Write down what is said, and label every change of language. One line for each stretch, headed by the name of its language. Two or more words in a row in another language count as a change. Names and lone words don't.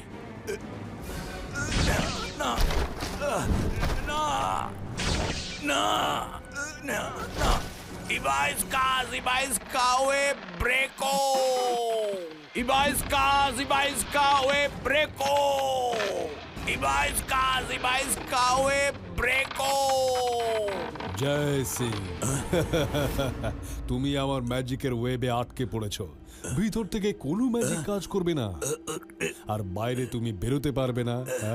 Bangla: না না না না না, Ibaiska, we breako. Ibaiska, we breako. Ibaiska, we breako. জয় সিং, তুমি আমার ম্যাজিকের ওয়েবে আটকে পড়েছো। ভিতর থেকে কোনো ম্যাজিক কাজ করবে না, আর বাইরে তুমি বেরোতে পারবে না।